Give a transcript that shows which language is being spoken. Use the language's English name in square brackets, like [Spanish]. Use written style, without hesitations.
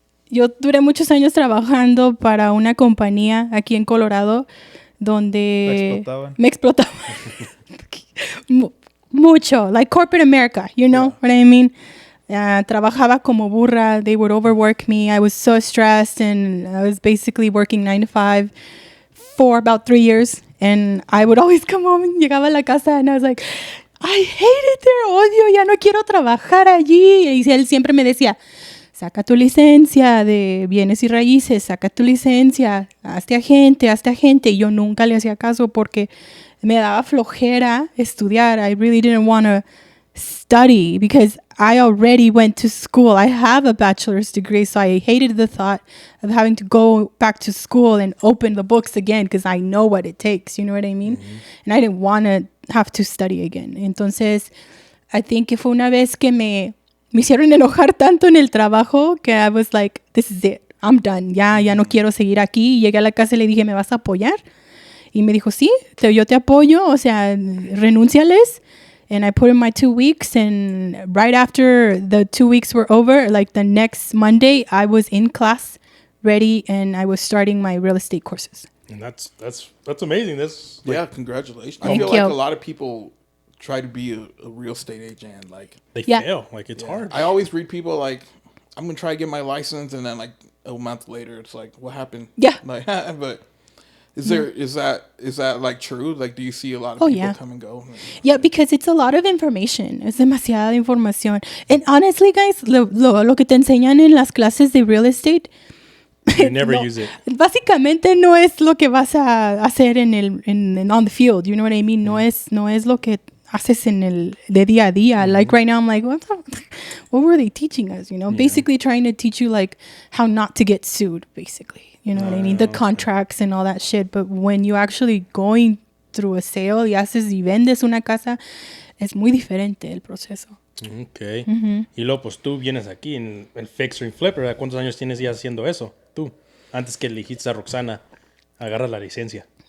[Spanish] Yo duré muchos años trabajando para una compañía aquí en Colorado donde me explotaban. [English] Mucho, like corporate America, you know what I mean? [Spanish] Trabajaba como burra. [English] They would overwork me. I was so stressed, and I was basically working 9 to 5 for about 3 years. And I would always come home and [Spanish] llegaba a la casa [English] and I was like, I hate it there, [Spanish] odio, ya no quiero trabajar allí. Y él siempre me decía, saca tu licencia de bienes y raíces, saca tu licencia, hazte agente. Y yo nunca le hacía caso porque me daba flojera estudiar. [English] I really didn't want to study because I already went to school. I have a bachelor's degree, so I hated the thought of having to go back to school and open the books again because I know what it takes, you know what I mean? Mm-hmm. And I didn't want to have to study again. [Spanish] Entonces, [English] I think [Spanish] que fue una vez que me hicieron enojar tanto en el trabajo que [English] I was like, this is it, I'm done, [Spanish] ya no quiero seguir aquí. Y llegué a la casa y le dije, ¿me vas a apoyar? Y me dijo, sí, yo te apoyo, o sea, renúnciales. [English] And I put in my 2 weeks, and right after the 2 weeks were over, like the next Monday, I was in class, ready, and I was starting my real estate courses. And that's amazing. That's like, Yeah, congratulations. Thank I feel you. like a lot of people try to be a real estate agent. Like they Yeah. fail. Like it's hard. I always read people like, I'm gonna try to get my license, and then like a month later, it's like, what happened? Yeah. Like, but is that like true? Like, do you see a lot of people come and go? Yeah, because it's a lot of information. [Spanish] Es demasiada información. [English] And honestly, guys, [Spanish] lo que te enseñan en las clases de real estate, [English] You never use it. [Spanish] básicamente no es lo que vas a hacer [English] on the field. You know what I mean? [Spanish] No es lo que haces en el de día a día. [English] Like right now, I'm like, what were they teaching us? You know, basically trying to teach you like how not to get sued. Basically, you know what I mean? The contracts and all that shit. But when you actually going through a sale [Spanish] y haces y vendes una casa, es muy diferente el proceso. [English] Ok. [Spanish] Y luego, pues tú vienes aquí en el Fix and Flip, ¿verdad? ¿Cuántos años tienes ya haciendo eso? Tú, antes que le dijiste a Roxana, agarra la licencia.